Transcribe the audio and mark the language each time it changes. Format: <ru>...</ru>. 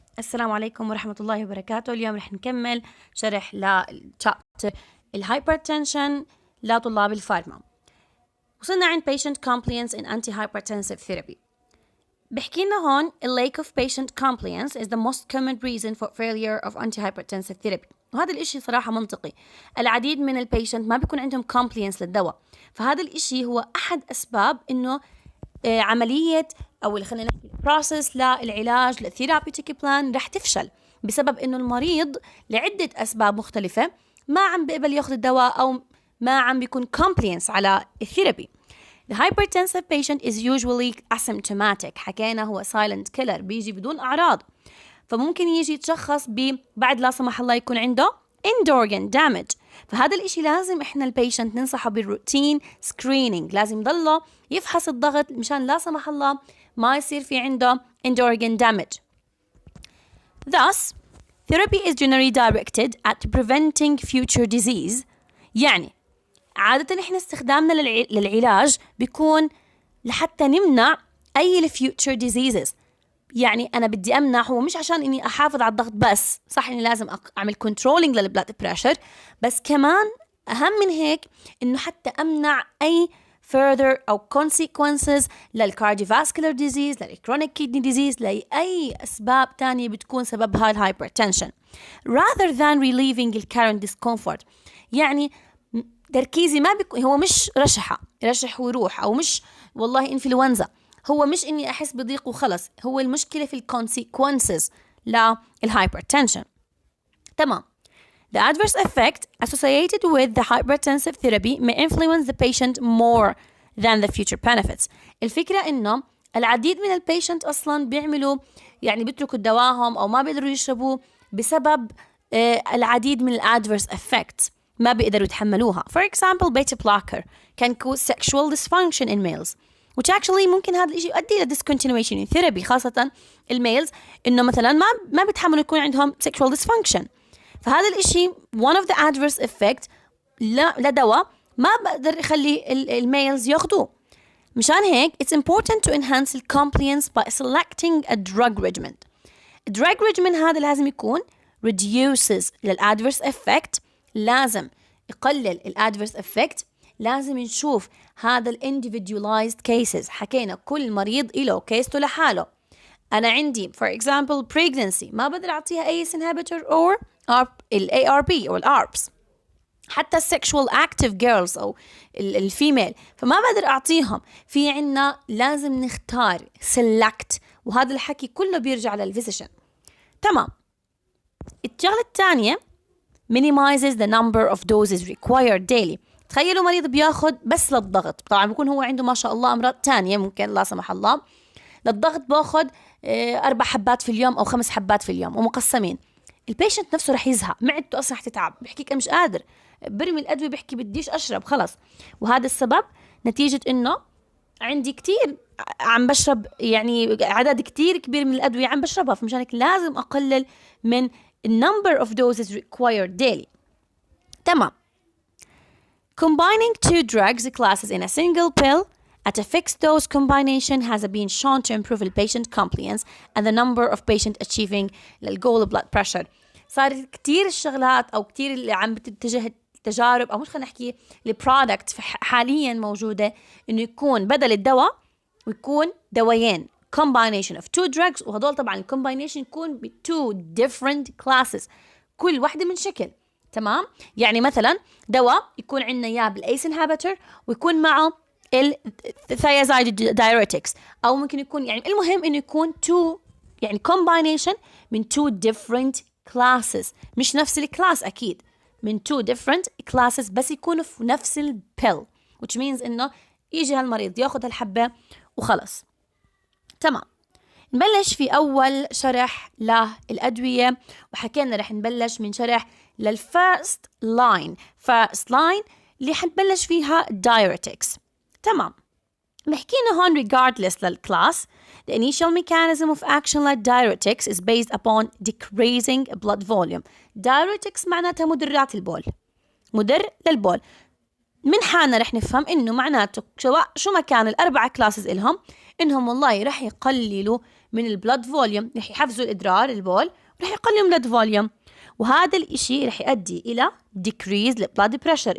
<ar>السلام عليكم ورحمة الله وبركاته. اليوم رح نكمل شرح للشابتر الهايبرتنشن لطلاب الفارما. وصلنا عند</ar> <en>patient compliance in antihypertensive therapy.</en> <ar>بحكي لنا هون</ar> <en>lack of patient compliance is the most common reason for failure of antihypertensive therapy.</en> <ar>وهذا الاشي صراحة منطقي. العديد من البيشنت ما بيكون عندهم compliance للدواء، فهذا الاشي هو أحد أسباب إنه عملية أو اللي خلينا نحكي process للعلاج للثيرابيوتيك بلان رح تفشل بسبب إنه المريض لعدة أسباب مختلفة ما عم بيقبل ياخذ الدواء أو ما عم بيكون compliance على الثيرابي.</ar> <en>The hypertensive patient is usually asymptomatic.</en> <ar>حكينا هو silent killer، بيجي بدون أعراض، فممكن يجي يتشخص بعد لا سمح الله يكون عنده end organ damage. فهذا الاشي لازم احنا البيشنت ننصحه بالروتين سكرينينج، لازم يضله يفحص الضغط مشان لا سمح الله ما يصير في عنده end organ damage.</ar> <en>Thus, therapy is generally directed at preventing future disease.</en> <ar>يعني عادة احنا استخدامنا للعلاج بيكون لحتى نمنع اي future diseases. يعني أنا بدي أمنع، هو مش عشان إني أحافظ على الضغط بس، صح إني لازم أعمل controlling للبلاد بريشر، بس كمان أهم من هيك إنه حتى أمنع أي further أو consequences للcardiovascular disease، للchronic kidney disease، لأي أسباب تانية بتكون سببها الهايبرتنشن</ar> <en>rather than relieving the current discomfort.</en> <ar>يعني تركيزي ما بيكون هو مش رشح ويروح، أو مش والله إنفلونزا، هو مش إني أحس بضيق وخلص، هو المشكلة في consequences للhypertension. تمام.</ar> <en>The adverse effect associated with the hypertensive therapy may influence the patient more than the future benefits.</en> <ar>الفكرة إنه العديد من البيشنت أصلاً بيعملوا يعني بيتركوا دواهم أو ما بيقدروا يشربوا بسبب العديد من adverse effects ما بيقدروا يتحملوها.</ar> <en>For example, beta blocker can cause sexual dysfunction in males, which actually</en> <ar>ممكن هذا الشيء يؤدي إلى</ar> <en>discontinuation in therapy،</en> <ar>خاصة الميلز إنه مثلا ما بيتحملوا يكون عندهم</ar> <en>sexual dysfunction.</en> <ar>فهذا الشيء</ar> <en>one of the adverse effect</en> <ar>لدواء ما بقدر يخلي الميلز ياخدوه. مشان هيك</ar> <en>it's important to enhance the compliance by selecting a drug regimen.</en> <ar>drug regimen هذا لازم يكون reduces للadverse effect، لازم يقلل الadverse effect، لازم نشوف هذا ال individualized cases. حكينا كل مريض إله كيسته لحاله. أنا عندي</ar> <en>for example</en> <ar>pregnancy ما بقدر أعطيها أي inhibitor or ال ARB أو ال ARBs. حتى sexual active girls أو الفيميل فما بقدر أعطيهم. في عنا لازم نختار select، وهذا الحكي كله بيرجع للفيزيشن. تمام. الشغلة الثانية</ar> <en>minimizes the number of doses required daily.</en> <ar>تخيلوا مريض بياخد بس للضغط، طبعا بيكون هو عنده ما شاء الله أمراض تانية ممكن لا سمح الله، للضغط باخد 4 حبات في اليوم أو 5 حبات في اليوم ومقسمين. البيشنت نفسه رح يزهق، معدته أصلا رح تتعب، بحكيك مش قادر، برمي الأدوية، بحكي بديش أشرب خلص. وهذا السبب نتيجة إنه عندي كتير عم بشرب، يعني عدد كتير كبير من الأدوية عم بشربها، فمشانك لازم أقلل من</ar> <en>number of doses required daily.</en> <ar>تمام.</ar> <en>Combining 2 drugs classes in a single pill at a fixed dose combination has been shown to improve the patient compliance and the number of patients achieving the goal blood pressure.</en> <ar>صارت كتير الشغلات أو كتير اللي عم بتتجه التجارب، أو مش خلينا نحكي البرودكت حاليا موجودة إنه يكون بدل الدواء ويكون دوايين</ar> <en>combination of 2 drugs،</en> <ar>وهدول طبعا الcombination يكون ب</ar> <en>2 different classes</en> <ar>كل واحدة من شكل. تمام. يعني مثلا دواء يكون عندنا يا بالأيس inhibitor ويكون معه الثيازايد diuretics، أو ممكن يكون يعني المهم إنه يكون 2 يعني combination من 2 different classes، مش نفس الكلاس أكيد، من 2 different classes بس يكونوا في نفس البيل،</ar> <en>which means</en> <ar>إنه يجي هالمريض ياخد هالحبة وخلص. تمام. نبلش في أول شرح للأدوية، وحكينا رح نبلش من شرح للفيرست لاين. first line اللي حنبلش فيها diuretics. تمام. محكينا هون</ar> <en>regardless للكلاس the initial mechanism of action like diuretics is based upon decreasing blood volume.</en> <ar>diuretics معناتها مدرات البول، مدر للبول. من حالنا رح نفهم إنه معناته سواء شو ما كان ال4 كلاسز إلهم إنهم والله رح يقللوا من البلد فوليوم، رح يحفزوا الإدرار البول ورح يقللوا البلد فوليوم، وهذا الإشي رح يؤدي إلى decrease البلد بريشر.</ar>